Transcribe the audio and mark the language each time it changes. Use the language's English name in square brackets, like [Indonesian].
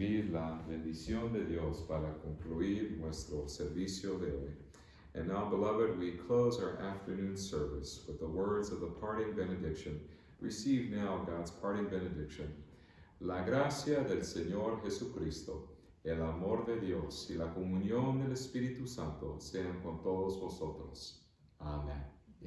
[Spanish] la bendición de Dios para concluir nuestro servicio de hoy. [English] And now, beloved, we close our afternoon service with the words of the parting benediction. Receive now God's parting benediction. [Spanish] La gracia del Señor Jesucristo, el amor de Dios y la comunión del Espíritu Santo sean con todos vosotros. Amén.